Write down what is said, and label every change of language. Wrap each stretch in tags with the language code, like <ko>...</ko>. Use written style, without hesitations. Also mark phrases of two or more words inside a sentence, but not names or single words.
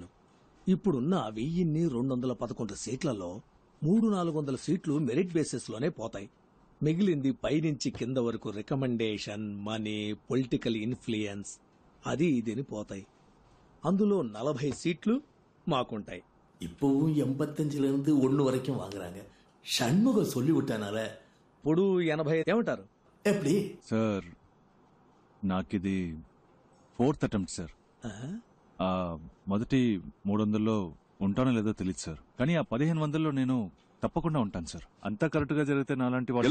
<te>ఇప్పుడున్న 1211 సీట్లలో 300-400 సీట్లు</te> <en>merit basis</en> <te>లోనే పోతాయి. మిగిలింది పైనుంచి కింద వరకు</te> <en>recommendation, money, political influence</en> <te>అది ఇదిని పోతాయి. అందులో 40 సీట్లు మాకుంటాయి.</te> <ta>இப்போ 85 1 வரைக்கும் வாங்குறாங்க. షణ్ముగం சொல்லி விட்டானால</ta> <te>ఇప్పుడు 80. ఏమంటారు? ఎప్పుడు సార్ నాకిది 4th అటెంప్ట్ సార్. మొదటి 300లో ఉంటానో లేదో తెలియదు సార్. కానీ ఆ 1500లో నేను తప్పకుండా ఉంటాను సార్. అంతా కరెక్ట్ గా జరిగితే నాలాంటి వాళ్ళు</te>